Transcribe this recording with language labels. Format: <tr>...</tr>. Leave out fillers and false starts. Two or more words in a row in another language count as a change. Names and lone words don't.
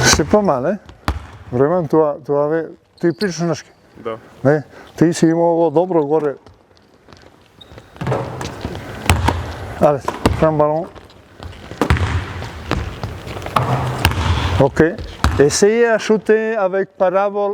<fr>pas mal, hein? Vraiment,</fr> <sr>ti pričaš naški. Da. Ne? Ti si imao ovo dobro gore.</sr> <fr>Allez, prends le ballon. Ok. Essayez à shooter avec parabole.</fr>